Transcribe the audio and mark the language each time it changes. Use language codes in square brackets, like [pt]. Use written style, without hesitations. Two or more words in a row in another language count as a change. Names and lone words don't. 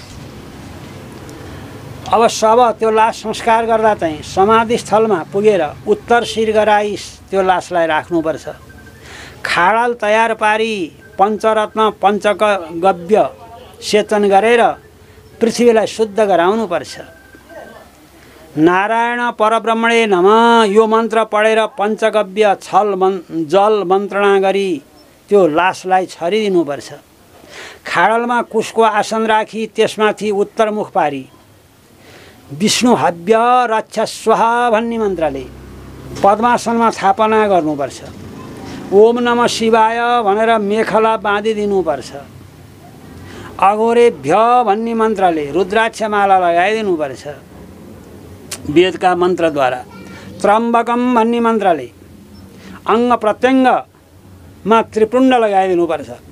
[ne] अब शव त्यो लास संस्कार गर्दा चाहिँ समाधिस्थलमा पुगेर उत्तर शिर गराई त्यो लासलाई राख्नुपर्छ। खाडल तयार पारी पञ्चरत्न पञ्चगव्य सेचन गरेर पृथ्वीलाई शुद्ध गराउनुपर्छ। [sa] नारायण परब्रह्मणे नमः [ne] यो मन्त्र पढेर पञ्चगव्य जल मन्त्रणा गरी त्यो लासलाई छरिदिनुपर्छ। खाडलमा कुशको आसन राखी त्यसमाथि उत्तरमुख पारी [sa] विष्णु हव्य रक्ष स्वाहा [ne] भन्ने मन्त्रले पद्मासनमा स्थापना गर्नुपर्छ। [sa] ओम नमः शिवाय [ne] भनेर मेखला बाँधिदिनुपर्छ। अघोरेभ्य भन्ने मन्त्रले रुद्राक्षमाला लगाइदिनुपर्छ वेदका मन्त्रद्वारा। त्र्यम्बकम भन्ने मन्त्रले अङ्ग प्रत्यङ्गमा त्रिपुण्ड लगाइदिनुपर्छ।